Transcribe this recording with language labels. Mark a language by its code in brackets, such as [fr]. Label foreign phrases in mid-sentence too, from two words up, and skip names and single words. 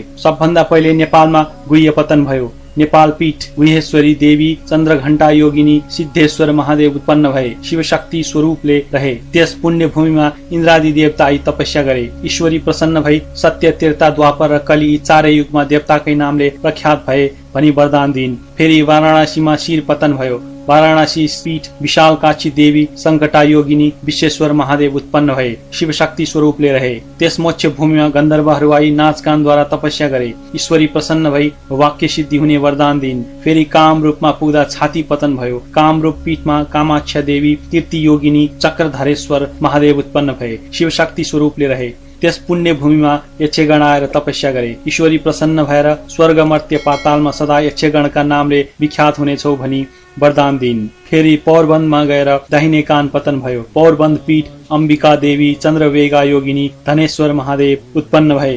[ne] सबभन्दा पहिले नेपालमा गुह्य पतन भयो। नेपाल पीठ गुहेश्वरी देवी चन्द्रघण्टा योगिनी सिद्धेश्वर महादेव उत्पन्न भए। शिवशक्ति स्वरूपले रहे। त्यस पुण्य भूमिमा इन्द्रादि देवता आई तपस्या गरे। ईश्वरी प्रसन्न भई सत्य, त्रेता, द्वापर र कली चारै युगमा देवताकै नामले प्रख्यात भए भनी वरदान दिइन्। फेरि वाराणसीमा शिर पतन भयो। वाराणसी पीठ विशालकाक्षी देवी संकटा योगिनी विश्वेश्वर महादेव उत्पन्न भए। शिवशक्ति स्वरूपले रहे। त्यस मोक्ष भूमिमा गन्धर्वहरू आई नाचगानद्वारा तपस्या गरे। ईश्वरी प्रसन्न भई वाक्य सिद्धि हुने वरदान दिइन्। फेरि कामरूपमा पुग्दा छाती पतन भयो। कामरूप पीठमा कामाख्या देवी कीर्ति योगिनी चक्रधरेश्वर महादेव उत्पन्न भए। शिवशक्ति स्वरूपले रहे। त्यस पुण्य भूमिमा यक्षगण आएर तपस्या गरे। ईश्वरी प्रसन्न भएर स्वर्ग मर्त्य पातालमा सदा यक्षगणका नामले विख्यात हुनेछौ भनी वरदान दिइन्। फेरि पौरबन्दमा गएर दाहिने कान पतन भयो। पौरबन्द पीठ अम्बिका देवी चन्द्रवेगा योगिनी धनेश्वर महादेव उत्पन्न भए।